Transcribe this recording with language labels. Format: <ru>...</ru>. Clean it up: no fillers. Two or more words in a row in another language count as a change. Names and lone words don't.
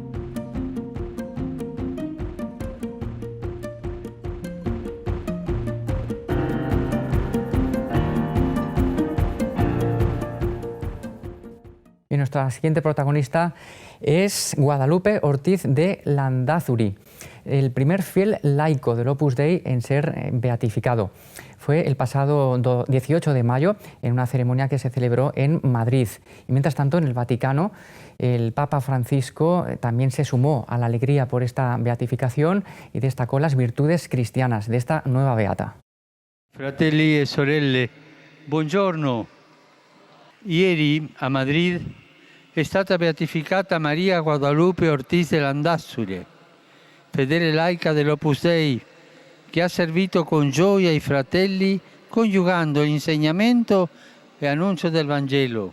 <es>Y nuestra siguiente protagonista es Guadalupe Ortiz de Landázuri, el primer fiel laico del Opus Dei en ser beatificado. Fue el pasado 18 de mayo en una ceremonia que se celebró en Madrid. Y mientras tanto, en el Vaticano, el Papa Francisco también se sumó a la alegría por esta beatificación y destacó las virtudes cristianas de esta nueva beata.</es> <it>Fratelli e sorelle, buongiorno. Ieri a Madrid è stata beatificata Maria Guadalupe Ortiz de Landázuri, fedele laica dell'Opus Dei, che ha servito con gioia i fratelli coniugando insegnamento e annuncio del Vangelo.</it>